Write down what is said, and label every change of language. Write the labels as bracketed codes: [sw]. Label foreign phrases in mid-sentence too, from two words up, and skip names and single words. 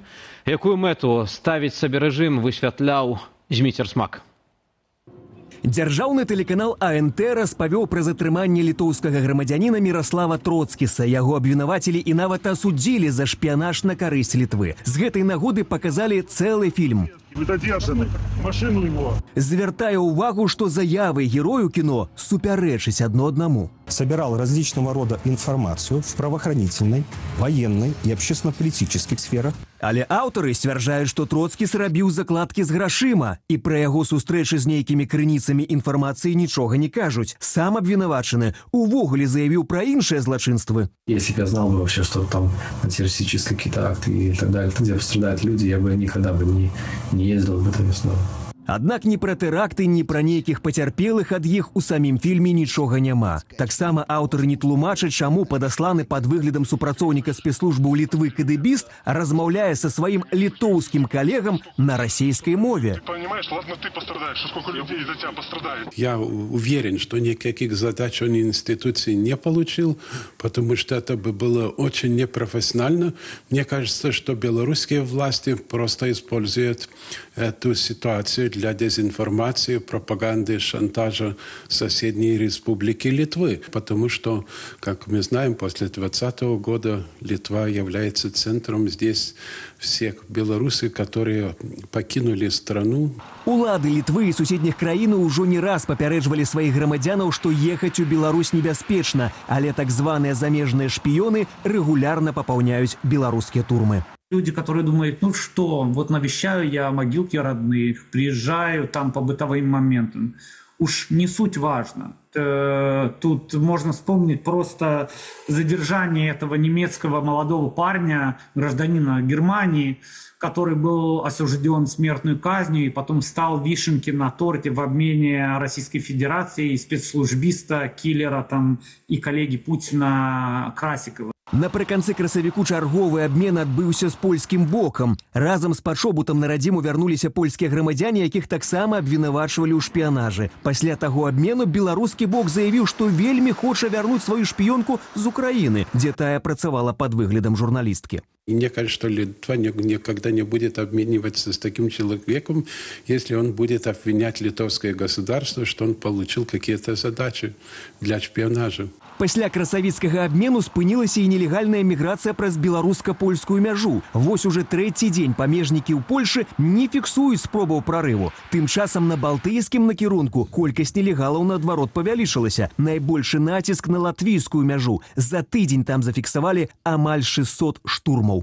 [be] Якую мэту ставіць сабе рэжым, высвятляў Зміцер Смак. Дзяржаўны тэлеканал АНТ распавёў пра затрыманне літоўскага грамадзяніна Міраслава Троцкіса. Яго абвінавацілі і нават асудзілі за шпіянаж на карысць Літвы. З гэтай нагоды паказалі цэлы фільм. [ru] Машину его. [be] Звяртае ўвагу, што заявы герою кіно супярэчаць адно аднаму. [ru] Собирал различного рода информацию в правоохранительной, военной и общественно-политических сферах. [be] Але аўтары сцвярджаюць, што Троцкіс рабіў закладкі з грашыма, і пра яго сустрэчы з нейкімі крыніцамі інфармацыі нічога не кажуць. Сам абвінавачаны увогуле заявіў пра іншыя злачынствы. [ru] Если бы я знал бы вообще, что там террористические какие-то акты и так далее, где пострадают люди, я бы никогда бы не ездил в это место. [be] Аднак ні пра тэракты, ні пра нейкіх пацярпелых ад іх у самім фільме нічога няма. Таксама аўтары не тлумачаць, чаму падасланы пад выглядам супрацоўніка спецслужбы ў Літвы кадыбіст размаўляе са сваім літоўскім калегам на расійскай мове. [ru] Понимаешь, ладно, ты пострадаешь, что сколько людей из-за тебя пострадает. Я уверен, что никаких задач он институции не получил, потому что это бы было очень непрофессионально. Мне кажется, что белорусские власти просто используют эту ситуацию для дезинформации, пропаганды, шантажа соседней республики Литвы. Потому что, как мы знаем, после 2020 года Литва является центром здесь всех белорусов, которые покинули страну. [be] Улады Літвы і суседніх краін ўжо не раз папярэджвалі сваіх грамадзянаў, што ехаць у Беларусь небяспечна, але так званыя замежныя шпіёны рэгулярна папаўняюць беларускія турмы. [ru] Люди, которые думают, ну что, вот навещаю я могилки родных, приезжаю там по бытовым моментам. Уж не суть важно. Тут можно вспомнить просто задержание этого немецкого молодого парня, гражданина Германии, который был осужден смертной казнью и потом стал вишенкой на торте в обмене Российской Федерации, спецслужбиста, киллера там, и коллеги Путина Красикова. [be] Напрыканцы красавіку чарговы абмен адбыўся з польскім бокам. Разам з пачобутам на радзіму вярнуліся польскія грамадзяне, якіх таксама абвінавачвалі ў шпіянажы. Пасля таго абмену беларускі бок заявіў, што вельмі хоча вярнуць сваю шпіёнку з Украіны, дзе тая працавала пад выглядам журналісткі. И мне кажется, что Литва никогда не будет обмениваться с таким человеком, если он будет обвинять литовское государство, что он получил какие-то задачи для шпионажа. Пасля красавіцкага абмену спынілася і нелегальная міграцыя праз беларуска-польскую мяжу. Вось уже трэці дзень памежнікі ў Польшы не фіксуюць спробаў прарыву. Тым часам на балтыйскім накірунку колькасць нелегалаў наадварот павялічылася. Найбольшы націск на латвійскую мяжу. За тыдзень там зафіксавалі амаль 600 штурмаў.